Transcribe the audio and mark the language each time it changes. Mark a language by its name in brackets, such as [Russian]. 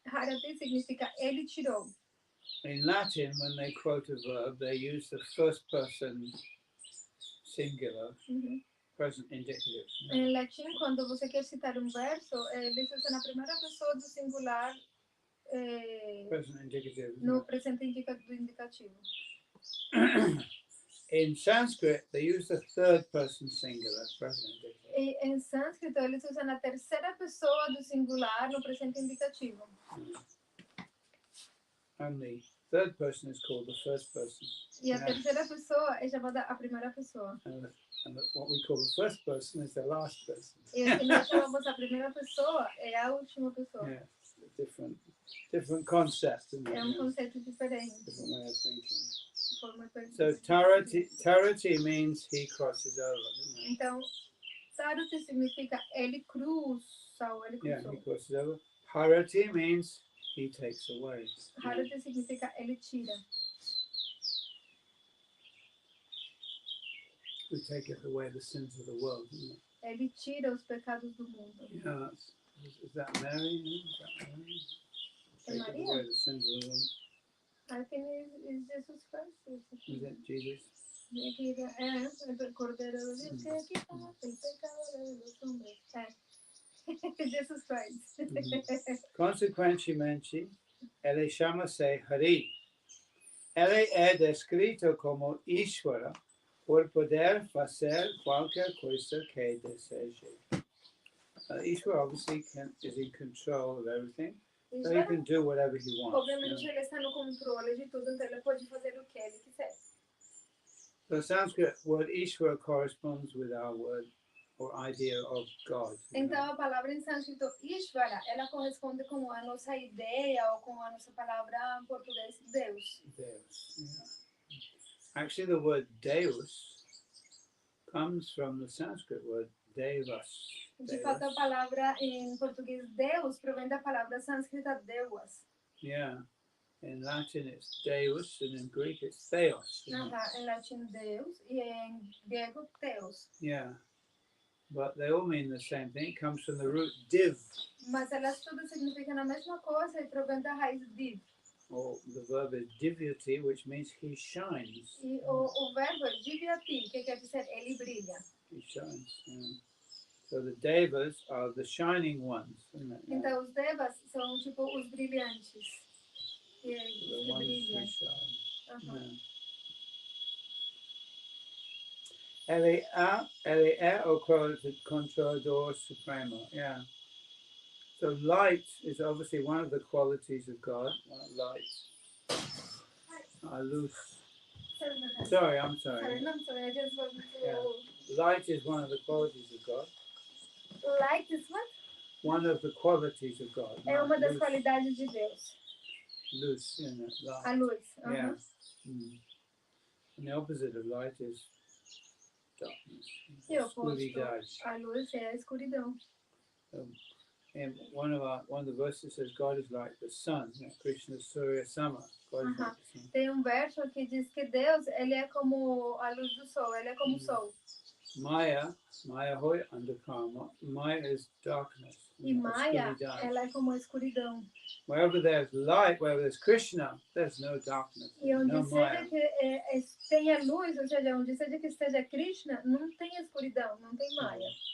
[Portuguese] Harati significa ele tirou. [English] In Latin, when they quote a verb, they use the first person singular, present indicative. [Portuguese] Em latim, quando você quer citar verso, eles usam a primeira pessoa do singular [English] Present indicative. [Portuguese] no presente indicativo. [English] In Sanskrit, they use the third person singular, present indicative. [Portuguese] E em sânscrito, eles usam a terceira pessoa do singular no presente indicativo. [English] And the third person is called the first person. [Portuguese] E a terceira pessoa é chamada a primeira pessoa. [English] And what we call the first person is the last person. [Portuguese] E o que nós chamamos a primeira pessoa é a última pessoa. [English] Yeah, different concept. [Portuguese] É conceito diferente. [English] Different way of thinking. So Tarati means he crosses over. [Portuguese] Então, Tarati significa ele cruza ou ele cruzou. [English] Yeah, he crosses over. Harati means he takes away. [Portuguese] Harati significa ele tira. [English] We take away the sins of the world, isn't it? [Portuguese] Ele tira os pecados do mundo. [English] Yeah, is that Mary? Take away the sins of the world. I think it's Jesus Christ. Is it Jesus? [Spanish] El Cordero de Dios que quita el pecado de los hombres. [English] Jesus Christ. [Portuguese] Consequentemente, ele chama-se Hari. Ele é descrito como Ishvara por poder fazer qualquer coisa que deseje. [English] Ishvara obviously is in control of everything. So he can do whatever he wants. [Portuguese] Obviamente ele está no controle de tudo, então ele pode fazer o que ele quiser. [English] The Sanskrit word Ishvara corresponds with our word or idea of God. [Portuguese] Então a palavra em sânscrito Ishvara, ela corresponde com a nossa ideia ou com a nossa palavra em português Deus. [English] Deus. Yeah. Actually, the word Deus comes from the Sanskrit word Devas. [Portuguese] De fato, a palavra em português Deus provém da palavra sânscrita Devas. [English] Yeah. In Latin it's Deus, and in Greek it's Theos. [Portuguese] Em latim Deus e em grego Theos. [English] Yeah. But they all mean the same thing. It comes from the root div. [Portuguese] Mas elas tudo significam a mesma coisa e provém da raiz div. [English] Or the verb is divyati, which means he shines. [Portuguese] E o verbo é divyati, que quer dizer ele brilha. [English] He shines. Yeah. So the devas are the shining ones, isn't it? [Portuguese] Então os devas são tipo os brilhantes. [English] The ones who shine. [Portuguese] Ele é o controlador supremo. [English] Yeah. So light is obviously one of the qualities of God. Light. Luz. Sorry, I'm sorry. I just wanted to... Yeah. Light is one of the qualities of God. Light is what? One of the qualities of God. [Portuguese] É uma das qualidades de Deus. [English] Luz, you know, light. [Portuguese] A luz. [English] Yeah. And the opposite of light is darkness. [Portuguese] E o oposto a luz é a escuridão. [English] And one of the verses says God is like the sun. You know, Krishna Surya Sama. God is like the sun. [Portuguese] Tem verso que diz que Deus, ele é como a luz do sol, ele é como o sol. [English] Maya hoy andakama. Maya is darkness. [Portuguese] E Maya, ela é como a escuridão. [English] Wherever there's light, wherever there's Krishna, there's no darkness. [Portuguese] E onde seja que tenha luz, ou seja, onde seja que esteja Krishna, não tem escuridão, não tem Maya.